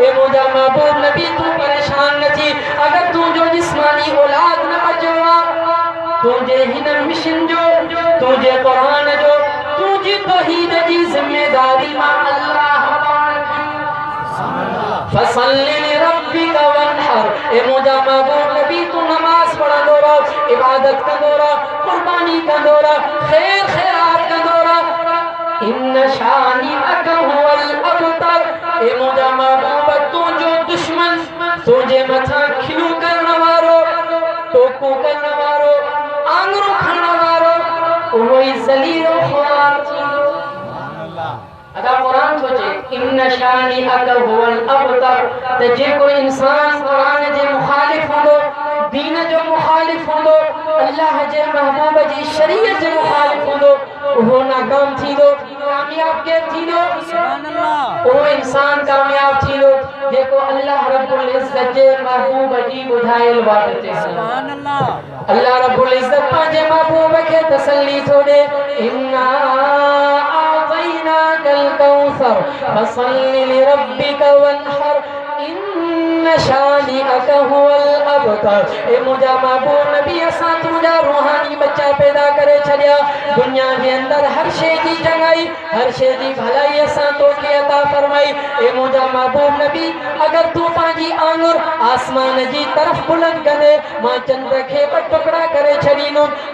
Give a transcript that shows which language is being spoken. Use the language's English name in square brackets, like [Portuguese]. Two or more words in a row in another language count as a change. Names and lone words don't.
[Sindhi] ए मुंहिंजा महबूब नबी तूं परेशान न थी। अगर तुंहिंजो जिस्मानी औलाद न बचियो आहे तुंहिंजे हिन मिशन जो, तुंहिंजे क़ुरान जो, तुंहिंजी तौहीद जी ज़िम्मेदारी मां अल्लाह [Arabic] فصل لربك وانحر. [Sindhi] ए मुंहिंजा महबूब नबी तूं नमाज़ पढ़ंदो रह, इबादत कंदो रह, कुर्बानी कंदो रह, ख़ैर ख़ैरात कंदो रह। [Arabic] إن شانئك هو الأبتر. [Sindhi] ए मुंहिंजा महबूब तुंहिंजो दुश्मन, तुंहिंजे मथां खिलू करण वारो, टोकू करण वारो, आङुरूं खणण वारो, उहो ई ज़लील ख़्वार थींदो। अदा कुरान सोचे [Arabic] إن شانئك هو الأبتر. [Sindhi] त जेको इंसान कुरान जे मुखालिफ हूंदो, दीन जो मुखालिफ हूंदो, अल्लाह जे महबूब जी शरीयत जे मुखालिफ हूंदो, उहो नाकाम थींदो। कामयाब केरु थींदो? उहो इंसान कामयाब थींदो जेको अल्लाह रब्बुल इज़्ज़त जे महबूब जी ॿुधायल बात ते अल्लाह रब्बुल इज़्ज़त पंहिंजे महबूब खे तसल्ली थो ॾे। [Arabic] إنا أعطيناك الكوثر فصل لربك وانحر إن شانئك هو الأبتر. [Sindhi] ए मुंहिंजा महबूब नबी असां तुंहिंजा रूहानी बच्चा पैदा करे छॾिया। दुनिया जे अंदर हर शइ जी चङाई, हर शइ जी भलाई असां तोखे अता फरमाई। ए मुंहिंजा महबूब नबी अगर तूं पंहिंजी आङुर आसमान जी तरफ़ बुलंद कंदे मां चंड खे ॿ टुकड़ा करे छॾींदुमि।